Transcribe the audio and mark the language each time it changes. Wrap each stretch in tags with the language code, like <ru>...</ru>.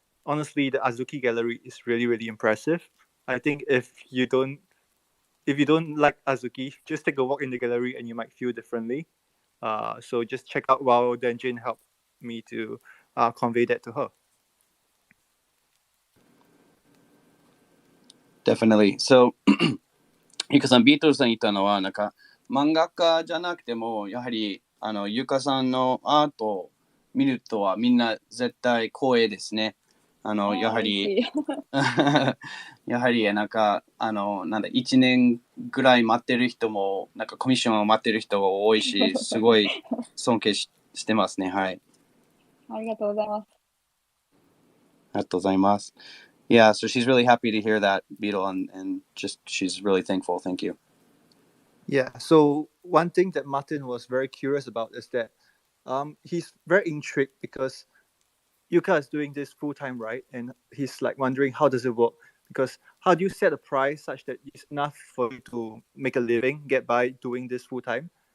<en>Honestly, the Azuki Gallery is really, really impressive. I think if you don't like Azuki, just take a walk in the gallery and you might feel differently. So just check out while Denjin helped me to convey that to her. Definitely. So,</en> <ja>ゆかさん、ビートルズさん言ったのは、なんか、漫画家じゃなくても、やはり、ゆかさんのアートを見るとは、みんな絶対光栄ですね。やはり、やはり、なんか、なんだ、1年ぐらい待ってる人も、なんかコミッションを待ってる人が多いし、すごい尊敬してますね。はい。ありがとうございます。ありがとうございます。</ja> <en>Yeah, so she's really happy to hear that, Beetle, and just she's really thankful. Thank you. Yeah. So one thing that Martin was very curious about is that he's very intrigued because Yuka is doing this full time, right? And he's like wondering how does it work? Because how do you set a price such that it's enough for you to make a living, get by doing this full time?</en>